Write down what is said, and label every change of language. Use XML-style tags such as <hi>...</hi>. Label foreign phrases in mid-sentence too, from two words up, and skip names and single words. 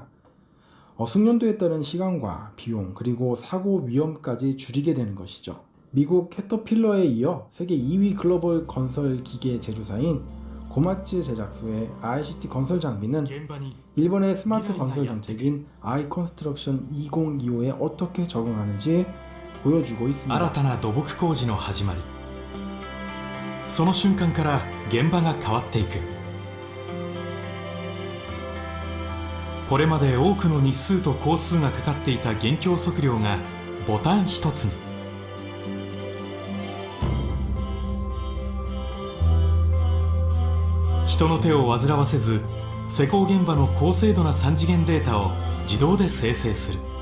<ko>숙련도에 따른 시간과 비용 그리고 사고 위험까지 줄이게 되는 것이죠. 미국 캐터필러에 이어 세계 2위 글로벌 건설 기계 제조사인 고마츠 제작소의 ICT 건설 장비는 일본의 스마트 건설 정책인 iConstruction 2025에 어떻게 적응하는지 보여주고 있습니다.</ko> <ja>新たな土木工事の始まり。その瞬間から現場が変わっていく。これまで多くの日数と工数がかかっていた現況測量がボタン一つに。人の手を煩わせず施工現場の高精度な3次元データを自動で生成する。</ja>